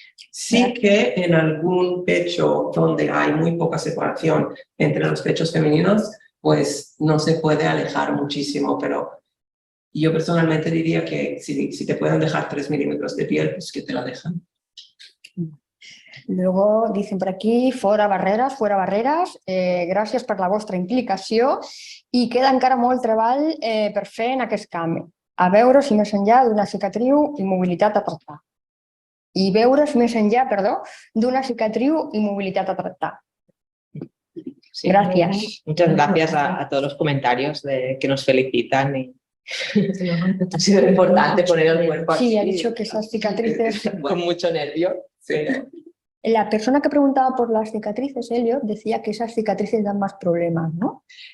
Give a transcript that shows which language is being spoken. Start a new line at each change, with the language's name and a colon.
Spanish: Sí que en algún pecho donde hay muy poca separación entre los pechos femeninos, pues no se puede alejar muchísimo, pero yo personalmente diría que si te pueden dejar 3 milímetros de piel, pues que te la dejan. Luego dicen por aquí,
Catalan: fora barreras, gràcies per la vostra implicació i queda encara molt treball per fer en aquest camp. A veure si més enllà d'una cicatriu i mobilitat a tractar. I veure's més enllà, perdó, d'una cicatriu
Spanish: y movilidad a tratar. Sí. Gracias. Muchas gracias a todos los comentarios que nos felicitan. Y ha sido importante poner el cuerpo así. Sí, ha dicho que esas cicatrices... Con mucho nervio. Sí. La persona que preguntaba por las cicatrices, Elliot, decía que esas cicatrices dan más problemas, ¿no?